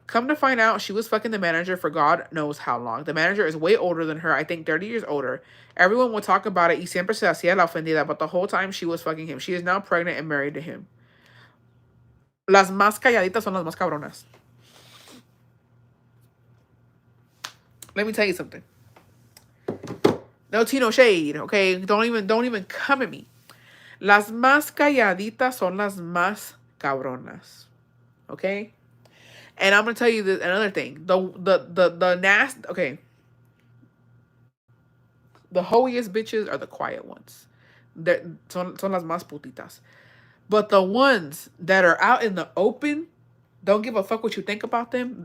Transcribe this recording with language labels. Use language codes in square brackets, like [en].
[en] Come to find out, she was fucking the manager for God knows how long. The manager is way older than her, I think 30 years older. Everyone would talk about it [es] y siempre se hacía la ofendida, [en] but the whole time she was fucking him. She is now pregnant and married to him. [es] Las más calladitas son las más cabronas. [en] Let me tell you something. No tea, no shade, okay? Don't even come at me. [es] Las más calladitas son las más cabronas. [en] Okay? And I'm gonna tell you this another thing. The nasty, okay. The hoiest bitches are the quiet ones. [es] Son las más putitas. [en] But the ones that are out in the open, don't give a fuck what you think about them.